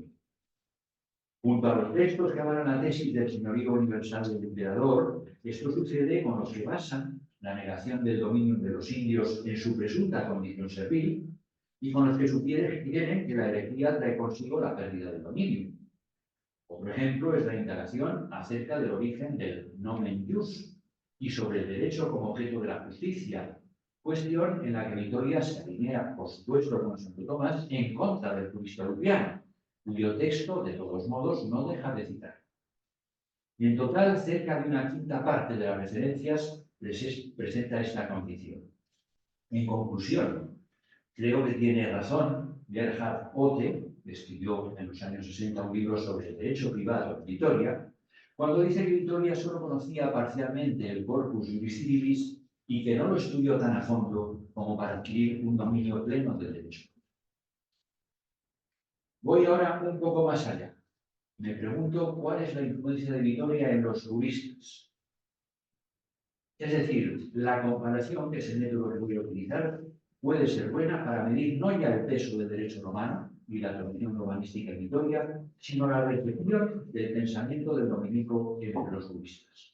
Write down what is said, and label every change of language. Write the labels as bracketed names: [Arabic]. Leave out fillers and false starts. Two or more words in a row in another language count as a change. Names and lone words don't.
[Spanish] Junto a los textos que avalan la tesis del señorío universal del emperador, esto sucede con los que basan la negación del dominio de los indios en su presunta condición servil y con los que sugieren que la herejía trae consigo la pérdida del dominio. Otro ejemplo es la indagación acerca del origen del [Latin] nomen jus [Spanish] y sobre el derecho como objeto de la justicia, cuestión en la que Vitoria se alinea, por supuesto, con Santo Tomás en contra del jurista lupiano, cuyo texto, de todos modos, no deja de citar. Y en total, cerca de una quinta parte de las referencias presenta esta condición. En conclusión, creo que tiene razón Gerhard Otte, que escribió en los años 60 un libro sobre el derecho privado en Vitoria, cuando dice que Vitoria solo conocía parcialmente el corpus juris civilis y que no lo estudió tan a fondo como para adquirir un dominio pleno del derecho. Voy ahora un poco más allá. Me pregunto cuál es la influencia de Vitoria en los juristas. Es decir, la comparación, que es el método que voy a utilizar, puede ser buena para medir no ya el peso del derecho romano y la tradición romanística en Vitoria, sino la recepción del pensamiento del dominico entre los juristas.